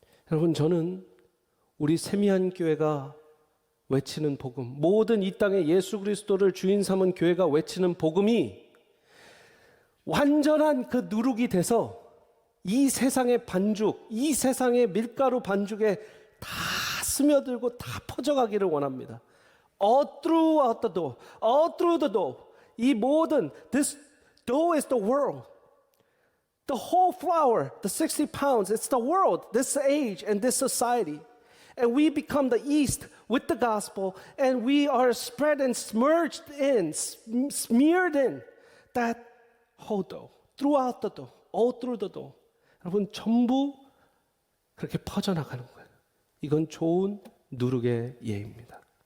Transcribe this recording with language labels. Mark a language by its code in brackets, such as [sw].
[ko] 여러분, 저는 우리 세미한 교회가 외치는 복음, 모든 이 땅에 예수 그리스도를 주인 삼은 교회가 외치는 복음이 완전한 그 누룩이 돼서 이 세상의 반죽, 이 세상의 밀가루 반죽에 다 스며들고 다 퍼져가기를 원합니다. [en] All throughout the dough, all through the dough. [ko] 이 모든 [en] this dough is the world. The whole flour, the 60 pounds, it's the world, this age and this society. And we become the yeast with the gospel, and we are spread and smirched in, smeared in that whole dough, throughout the dough, all through the dough. [ko] 여러분, 전부 그렇게 퍼져나가는 거예요. 이건 좋은 누룩의 예입니다.